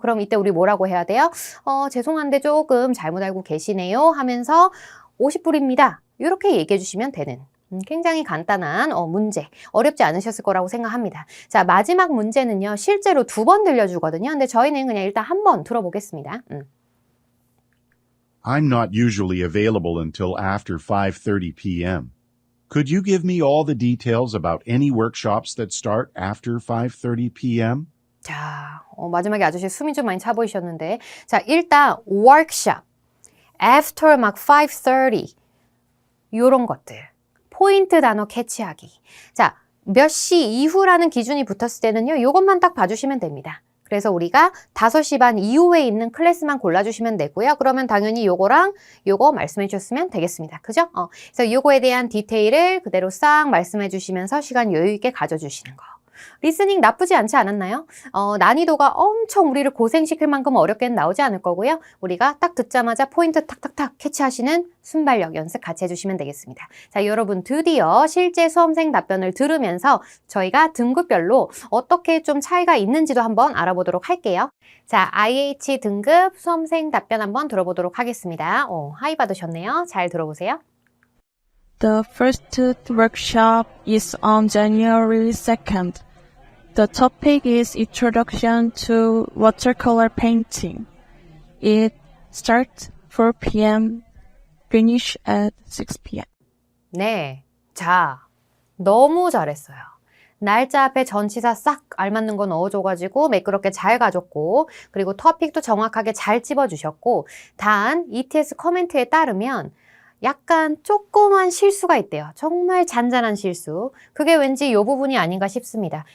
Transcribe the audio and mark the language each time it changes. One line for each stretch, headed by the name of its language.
Korean: 그럼 이때 우리 뭐라고 해야 돼요? 죄송한데 조금 잘못 알고 계시네요 하면서 50불입니다. 이렇게 얘기해 주시면 되는 굉장히 간단한 문제, 어렵지 않으셨을 거라고 생각합니다. 자, 마지막 문제는요. 실제로 2번 들려주거든요. 근데 저희는 그냥 일단 한 번 들어보겠습니다.
English: I'm not usually available until after 5:30 p.m. Could you give me all the details about any workshops that start after 5:30 p.m.?
Korean: 자, 마지막에 아저씨 숨이 좀 많이 차 보이셨는데 자, 일단 workshop, after 막 5:30 요런 것들. 포인트 단어 캐치하기. 자, 몇 시 이후라는 기준이 붙었을 때는요. 요것만 딱 봐주시면 됩니다. 그래서 우리가 5시 반 이후에 있는 클래스만 골라주시면 되고요. 그러면 당연히 요거랑 요거 말씀해 주셨으면 되겠습니다. 그죠? 그래서 요거에 대한 디테일을 그대로 싹 말씀해 주시면서 시간 여유 있게 가져주시는 거. 리스닝 나쁘지 않지 않았나요? 난이도가 엄청 우리를 고생시킬 만큼 어렵게는 나오지 않을 거고요. 우리가 딱 듣자마자 포인트 탁탁탁 캐치하시는 순발력 연습 같이 해주시면 되겠습니다. 자, 여러분 드디어 실제 수험생 답변을 들으면서 저희가 등급별로 어떻게 좀 차이가 있는지도 한번 알아보도록 할게요. 자, IH 등급 수험생 답변 한번 들어보도록 하겠습니다. 하이 받으셨네요. 잘 들어보세요.
English: The first workshop is on January 2nd. The topic is Introduction to Watercolor Painting. It starts 4 p.m., finish at 6 p.m.
Korean: 네. 자, 너무 잘했어요. 날짜 앞에 전치사 싹 알맞는 거 넣어줘가지고 매끄럽게 잘 가졌고 그리고 토픽도 정확하게 잘 찝어주셨고 단 ETS 코멘트에 따르면 약간 조그만 실수가 있대요. 정말 잔잔한 실수. 그게 왠지 이 부분이 아닌가 싶습니다.